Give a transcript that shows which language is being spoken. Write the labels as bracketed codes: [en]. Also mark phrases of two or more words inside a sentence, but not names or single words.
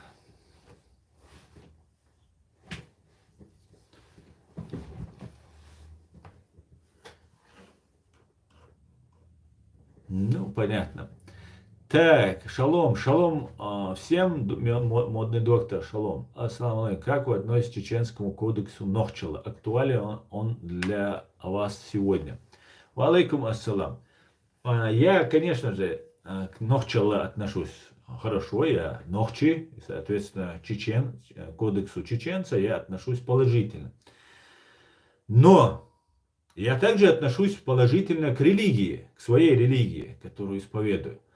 [ru] Понятно. Так, шалом всем, модный доктор, шалом. [ar] السلام عليكم. [ru] Как вы относитесь к чеченскому кодексу Нохчала? Актуален он для вас сегодня? [ar] وعليكم السلام. [ru] Я, конечно же, к Нохчала отношусь хорошо, я Нохчи, соответственно, чечен, к кодексу чеченца я отношусь положительно. Но я также отношусь положительно к религии, к своей религии, которую исповедую.